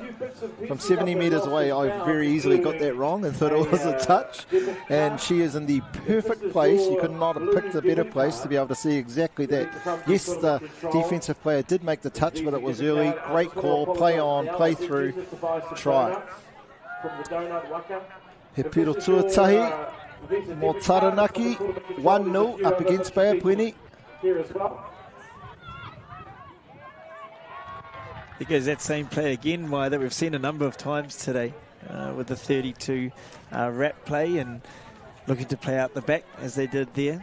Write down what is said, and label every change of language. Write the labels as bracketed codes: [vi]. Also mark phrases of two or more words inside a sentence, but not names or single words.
[en] From 70 metres away, I very easily got that wrong and thought it was a touch, and she is in the perfect place. You could not have picked a better place to be able to see exactly that. Yes, the defensive player did make the touch, but it was early. Great call, play on, play through, try. [mi] He piro tuatahi, mo Taranaki, 1-0 [en] up against Bay of Plenty. There goes that same play again, that we've seen a number of times today with the 32 wrap play and looking to play out the back as they did there.